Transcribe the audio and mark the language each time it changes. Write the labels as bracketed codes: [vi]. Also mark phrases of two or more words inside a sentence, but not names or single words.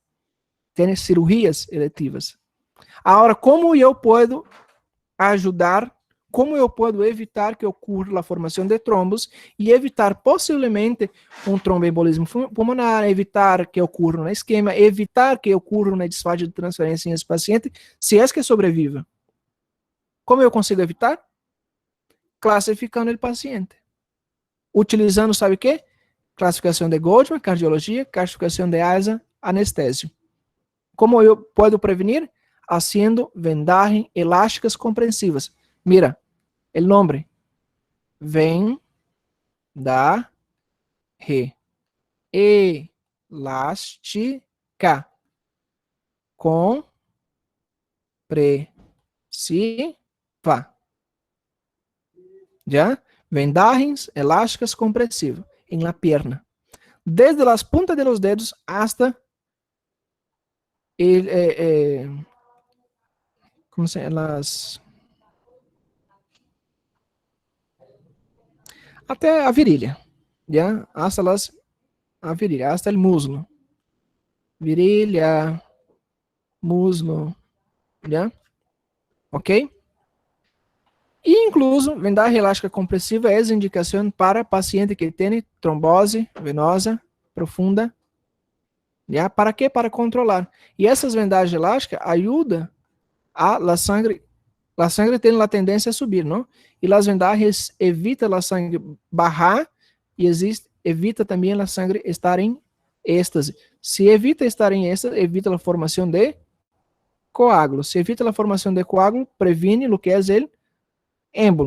[pt] Tem cirurgias eletivas. Agora, como eu posso ajudar, como eu posso evitar que ocorra a formação de trombos e evitar possivelmente um tromboembolismo pulmonar, evitar que ocorra um isquemia, evitar que ocorra uma disfagia de transferência nesse paciente, se é que sobreviva. Como eu consigo evitar? Classificando o paciente. Utilizando, sabe o quê? Classificação de Goldman, cardiologia, classificação de ASA, anestésio. Como eu posso prevenir? [es] Haciendo vendaje elásticas compreensivas. Mira, el nombre. Vendaje elástica compresiva. ¿Ya? Vendajes elásticas comprensivas en la pierna. Desde las puntas de los dedos hasta ¿cómo se llama? [pt] até a virilha, [es] ¿ya? [pt] A virilha, [es] hasta el muslo. Virilha, muslo, ¿ya? Ok? [pt] E incluso, vendagem elástica compressiva é indicação para paciente que tem trombose venosa profunda. ¿Ya? ¿Para quê? Para controlar. E essas vendagens elásticas ajudam a sangre. A sangre tem a tendência a subir, não? E as vendagens evitam a sangre barrar e evita também a sangre estar em êxtase. Se evita estar em êxtase, evita a formação de coágulo. Se evita a formação de coágulo, previne o que é o émbolo.